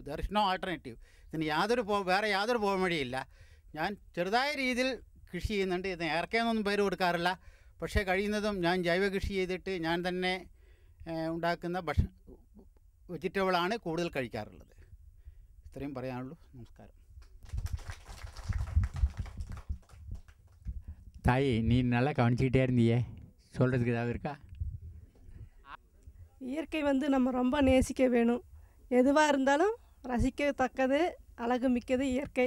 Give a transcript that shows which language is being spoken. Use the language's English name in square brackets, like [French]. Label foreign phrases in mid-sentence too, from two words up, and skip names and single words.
[English] There is no alternative. [Malayalam] ഇതിന് വേറെ യാതൊരു പോംവഴിയില്ല. ഞാൻ ചെറുതായ രീതിയിൽ കൃഷി ചെയ്യുന്നുണ്ട്. ഇത് ഏർക്കെന്നൊന്നും പേര് കൊടുക്കാറില്ല. പക്ഷേ കഴിയുന്നതും ഞാൻ ജൈവ കൃഷി ചെയ്തിട്ട് ഞാൻ തന്നെ ഉണ്ടാക്കുന്ന വെജിറ്റബിളാണ് കൂടുതൽ കഴിക്കാറുള്ളത്. ഇത്രയും പറയാനുള്ളൂ. [Tamil] நமஸ்காரம். தாய், நீ நல்லா கவனிச்சிக்கிட்டே இருந்தியே, சொல்கிறதுக்கு ஏதாவது இருக்கா? இயற்கை நம்ம ரொம்ப நேசிக்க வேணும். எதுவாக இருந்தாலும் ரசிக்கத்தக்கது, அழகு மிக்கது இயற்கை.